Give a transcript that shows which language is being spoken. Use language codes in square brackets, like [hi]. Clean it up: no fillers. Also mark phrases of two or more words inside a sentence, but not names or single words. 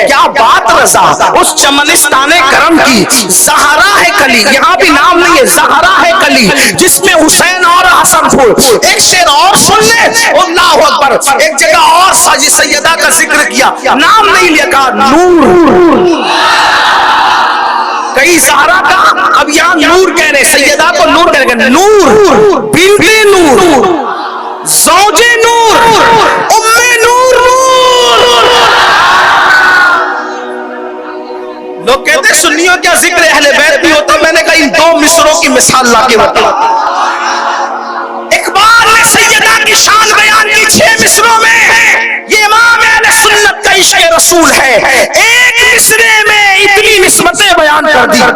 [ur] کیا بات رضا اس چمنستان کرم کی، زہرا ہے کلی، یہاں بھی نام نہیں ہے، زہرا ہے کلی جس میں حسین اور حسن پھول۔ ایک شعر اور سن لیں، اللہ اکبر، ایک جگہ اور ساجی سیدہ کا ذکر کیا، نام نہیں لیا، کہا نور، کئی زہرا کا، اب یہاں نور کہہ رہے، سیدہ کو نور کہہ رہے، نور، بنت نور، زوج نور، ام نور، نور۔ لوگ کہتے ہیں سنیوں کیا ذکر اہل بیت نہیں ہوتا، میں نے کہا ان دو مصروں کی مثال لا کے بتا۔ اقبال نے سیدہ کی شان بیان کی 6 مصروں میں، یہ امام اہل سنت کا عشق رسول ہے، ایک مصرے میں اتنی نسبتیں بیان کر دی۔